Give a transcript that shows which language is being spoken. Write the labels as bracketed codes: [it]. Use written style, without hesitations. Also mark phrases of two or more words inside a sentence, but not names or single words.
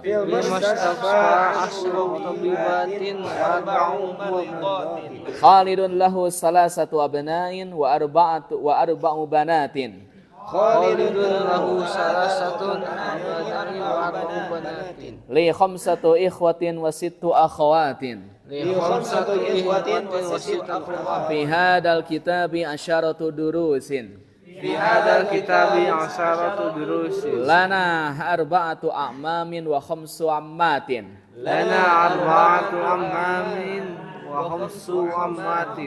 [ar] في المستشفى عشر طبيبات وأربع ممرضات. خالد له ثلاثة أبناء وأربع بنات. خالد له ثلاثة أبناء وأربع بنات. لي خمسة إخوة وست أخوات. لي خمسة إخوة وست أخوات. في هذا الكتاب عشرة دروس. في هذا الكتاب عشرة دروس. لنا أربعة أعمام وخمس عمات. لنا أربعة أعمام وخمس عمات.